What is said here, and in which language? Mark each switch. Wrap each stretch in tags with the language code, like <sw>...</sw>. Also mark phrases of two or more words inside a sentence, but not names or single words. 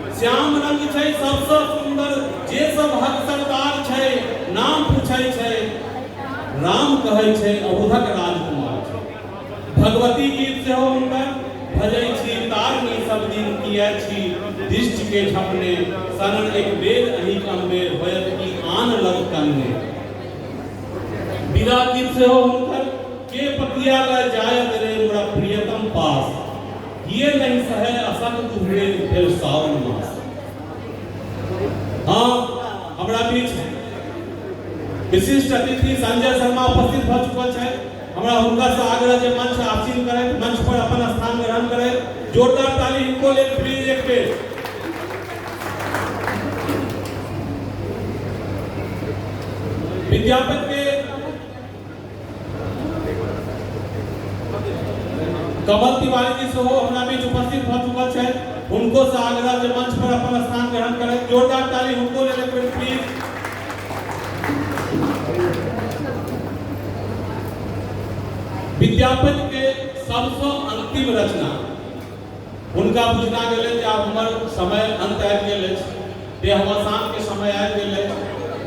<mai>श्याम रंग छै सबसे सुंदर, जे सब भक्त सरदार छै नाम पूछै छै, राम कहै छै अवधक राजकुमार छै। भगवती गीत से हो हुनकर भजै छी तारनी सब दिन किया छी, दिष्ट के झपने शरण एक बेर अहि कम्बे होयत की आन लग कन्ने। विदा गीत से हो हुनकर के पतिया ले जायत रे मोरा प्रियतम पास, ये नहीं सहे असक्त हुए फिर सावन मास। हाँ, हमरा बीच विशिष्ट अतिथि संजय शर्मा उपस्थित भ चुकल छै। हमरा हुनका से आग्रह जे मंच आसीन करे, मंच पर अपन स्थान ग्रहण करे। जोरदार ताली इनको ले प्लीज एक बेर। विद्यापति के कमल तिवारी जी से हो हमरा बीच उपस्थित भ चुकल छै। उनको से आग्रह जे मंच पर अपन स्थान ग्रहण करे। जोरदार ताली उनको ले एक बेर प्लीज। विद्यापति के सबसे अंतिम रचना उनका बुझना गेले जे आब हमर समय अंत आबि गेल अछि, देहावसान के समय आबि गेल अछि।</mai>